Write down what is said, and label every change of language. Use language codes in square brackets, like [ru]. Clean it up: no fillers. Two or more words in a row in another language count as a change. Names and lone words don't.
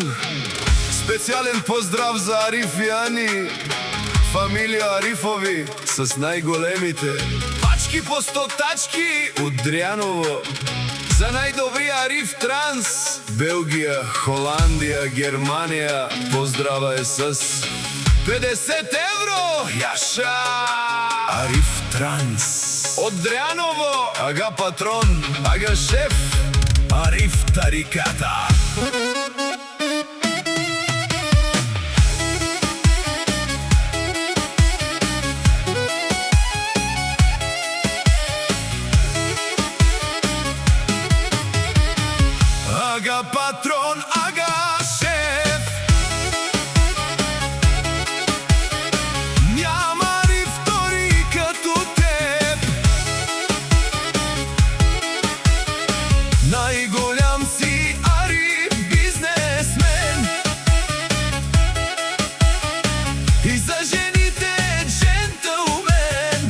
[bg] Специјален поздрав за Ариф и Ани, фамилија Арифови с најголемите пачки по 100 тачки од Дрјаново. За најдобри Ариф Транс, Белгија, Холандија, Германија, поздрава е с 50 евро. Јаша! Ариф Транс од Дрјаново, ага патрон, ага шеф, Ариф Тариката. Ага патрон, ага шеф, няма Ариф втори като теб. Најголям си Ариф бизнесмен, и за жените джентълмен.